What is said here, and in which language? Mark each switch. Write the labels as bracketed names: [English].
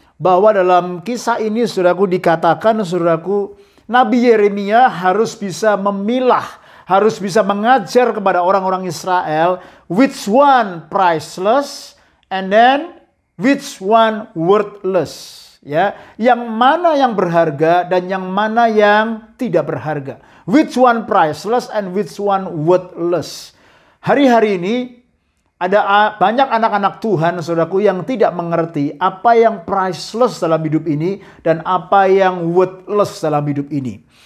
[Indonesian] Bahwa dalam kisah ini, saudaraku, dikatakan, saudaraku, Nabi Yeremia harus bisa memilah, harus bisa mengajar kepada orang-orang Israel [English] which one priceless and then which one worthless. [Indonesian] Ya, yang mana yang berharga dan yang mana yang tidak berharga. [English] Which one priceless and which one worthless. [Indonesian] Hari-hari ini ada banyak anak-anak Tuhan, saudaraku, yang tidak mengerti apa yang priceless dalam hidup ini dan apa yang worthless dalam hidup ini.